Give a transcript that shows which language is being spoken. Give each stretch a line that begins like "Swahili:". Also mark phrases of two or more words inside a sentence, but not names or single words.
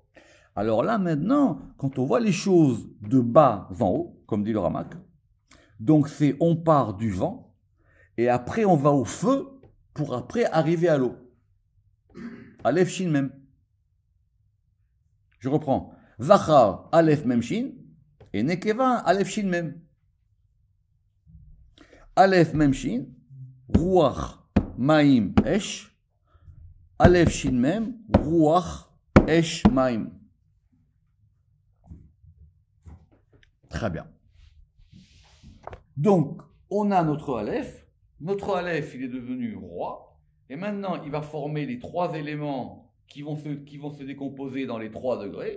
French: Alors là maintenant, quand on voit les choses de bas en haut, comme dit le Ramak, donc c'est on part du vent et après on va au feu pour après arriver à l'eau.
Hebrew: אלף שין מם.
French: Je reprends.
Hebrew: זכר, אלף מם שין, et נקבה, אלף שין מם. אלף מם שין, רוח, מים, אש, אלף שין מם, רוח, אש, מים.
French: Très bien. Donc, on a notre Aleph. Notre Aleph, il est devenu roi. Et maintenant, il va former les trois éléments qui vont se décomposer dans les 3 degrés.